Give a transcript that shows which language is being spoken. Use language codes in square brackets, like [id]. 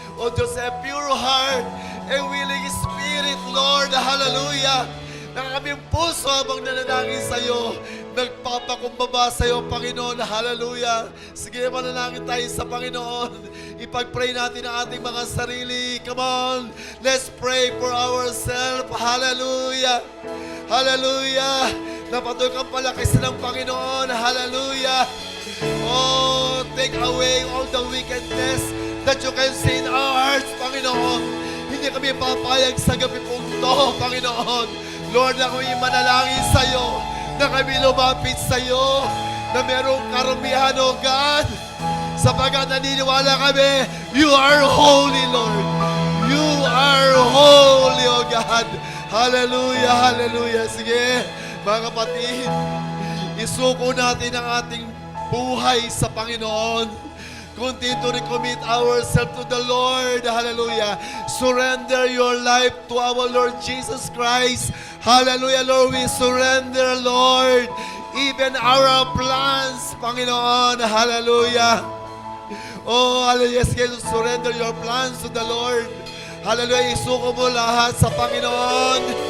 [en] O Diyos, a pure heart, a willing spirit, Lord. Hallelujah. [tl] Na aming puso habang nananangin sa iyo, nagpapakumbaba sa iyo, Panginoon. Hallelujah. Sige, manalangin tayo sa Panginoon. Ipag-pray natin ang ating mga sarili. [en] Come on, let's pray for ourselves. Hallelujah. Hallelujah. [tl] Napatuloy kang palakasin ng Panginoon. Hallelujah. [en] Oh, take away all the wickedness that you can see in our hearts, Panginoon. [tl] Hindi kami papayag sa gabi pong to, Panginoon. Lord, na kami manalangin sa iyo, na kami lumapit sa iyo, na merong karumihan, O God, sapagkat naniniwala kami, [en] you are holy, Lord. You are holy, O God. Hallelujah, hallelujah. [tl] Sige, mga kapatid, isuko natin ang ating buhay sa Panginoon. [en] Continue to recommit ourselves to the Lord. Hallelujah. Surrender your life to our Lord Jesus Christ. Hallelujah, Lord. We surrender, Lord, even our plans, Panginoon. Hallelujah. Oh, hallelujah. Yes, surrender your plans to the Lord. Hallelujah. [tl] Isuko mo lahat sa Panginoon.